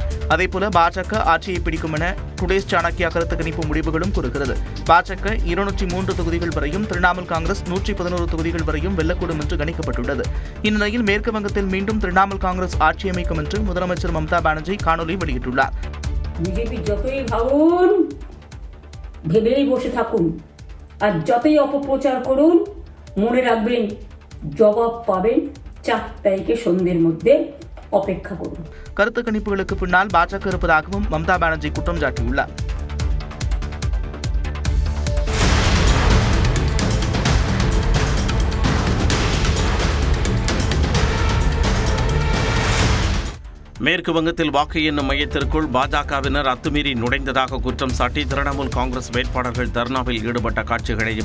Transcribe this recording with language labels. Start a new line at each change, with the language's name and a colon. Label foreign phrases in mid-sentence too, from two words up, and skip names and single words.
Tamil: அதேபோல பாஜக ஆட்சியை பிடிக்கும் என டுடேஸ் சாணக்கியா கருத்து கணிப்பு முடிவுகளும் கூறுகிறது. பாஜக 203 தொகுதிகள் வரையும், திரிணாமுல் காங்கிரஸ் 111 தொகுதிகள் வரையும் வெல்லக்கூடும் என்று கணிக்கப்பட்டுள்ளது. இந்நிலையில் மேற்கு வங்கத்தில் மீண்டும் திரிணாமுல் காங்கிரஸ் ஆட்சி அமைக்கும் என்று முதலமைச்சர் மம்தா பானர்ஜி காணொலி வெளியிட்டுள்ளார்.
Bangla: বিজেপি যতই ভাবুন, ভেবেই বসে থাকুন, আর যতই অপপ্রচার করুন, মনে রাখবেন জবাব পাবেন 4 তারিখে সন্ধ্যের মধ্যে, অপেক্ষা করুন.
Tamil: கருத்து கணிப்புகளுக்கு பின்னால் பாஜக இருப்பதாகவும் மம்தா பானர்ஜி குற்றம் சாட்டியுள்ளார். மேற்கு வங்கத்தில் வாக்கு எண்ணும் மையத்திற்குள் பாஜகவினர் அத்துமீறி நுழைந்ததாக குற்றம் சாட்டி திரிணாமுல் காங்கிரஸ் வேட்பாளர்கள் தர்ணாவில் ஈடுபட்ட காட்சிகளை இவை.